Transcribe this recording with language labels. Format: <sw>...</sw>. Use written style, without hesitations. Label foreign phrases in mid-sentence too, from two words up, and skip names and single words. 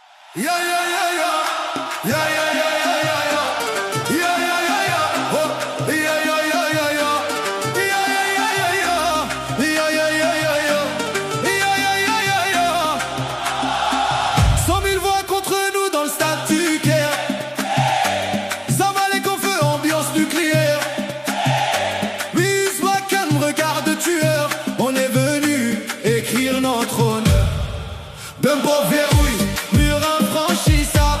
<en>Yeah, yeah, yeah, yeah. Yeah, yeah, yeah, yeah, yeah, yeah. Yeah, yeah, yeah, yeah. Oh, yeah, yeah, yeah, yeah, yeah. Yeah, yeah, yeah, yeah, yeah. Yeah, yeah, yeah, yeah, yeah. Yeah, yeah, yeah, yeah, yeah.</en> <fr>100 000 voix contre nous dans le statut Caire. Zamalek en feu, ambiance nucléaire. Biswakan, regard de tueur. On est venu écrire notre honneur. D'un beau verrouille, mur infranchissable.</fr>